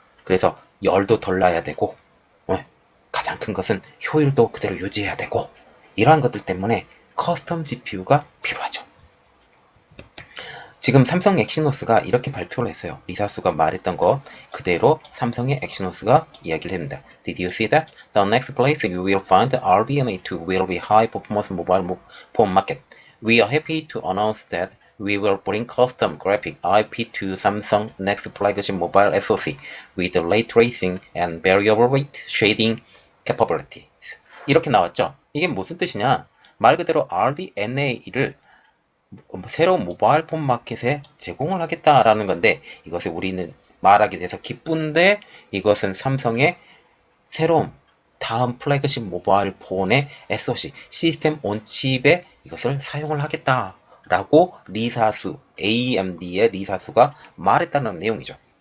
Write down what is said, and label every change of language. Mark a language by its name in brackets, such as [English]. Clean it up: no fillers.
[Korean] 그래서 열도 덜 나야 되고, 가장 큰 것은 효율도 그대로 유지해야 되고, 이러한 것들 때문에 커스텀 GPU가 필요하죠. 지금 삼성 엑시노스가 이렇게 발표를 했어요. 리사수가 말했던 것 그대로 삼성의 엑시노스가 이야기를 했습니다. [English] Did you see that? The next place you will find RDNA2 will be high performance mobile phone market. We are happy to announce that we will bring custom graphic IP to Samsung next flagship mobile SoC with ray tracing and variable rate shading capabilities. [Korean] 이렇게 나왔죠. 이게 무슨 뜻이냐? 말 그대로 RDNA를 새로운 모바일 폰 마켓에 제공을 하겠다라는 건데, 이것을 우리는 말하게 돼서 기쁜데, 이것은 삼성의 새로운 다음 플래그십 모바일 폰의 SoC 시스템 온칩에 이것을 사용을 하겠다라고 리사수, AMD의 리사수가 말했다는 내용이죠.